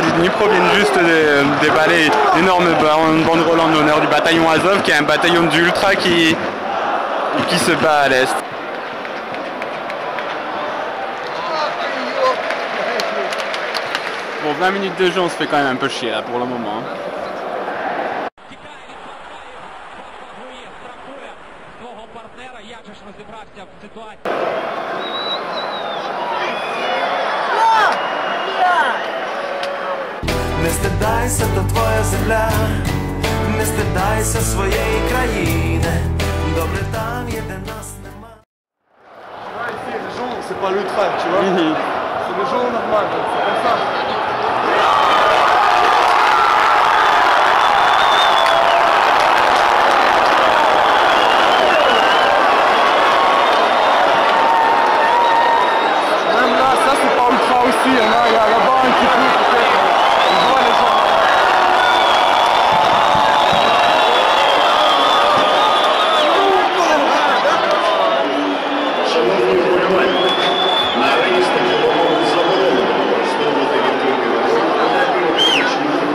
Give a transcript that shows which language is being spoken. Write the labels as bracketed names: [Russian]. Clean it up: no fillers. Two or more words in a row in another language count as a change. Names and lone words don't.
[French] du Dnipro viennent juste de déballer d'énormes banderoles en honneur du bataillon Azov, qui est un bataillon d'ultras qui se bat à l'est. Bon, 20 minutes de jeu, on se fait quand même un peu chier là pour le moment. [Ukrainian] Твого партнера, як же ж розібрався Не стидайся, то твоя земля, не стидайся своєї країни. Добре там є, де нас нема. [French] Les gens, c'est pas l'ultra, tu vois. C'est les gens normaux, c'est comme ça. Même là, ça c'est pas ultra aussi, il y a là-bas un petit peu peut-être. On voit les gens. [Ukrainian] Шановні вболівальники, на арені стадіону заборонено використовувати відкритий радіотехнічний фільм.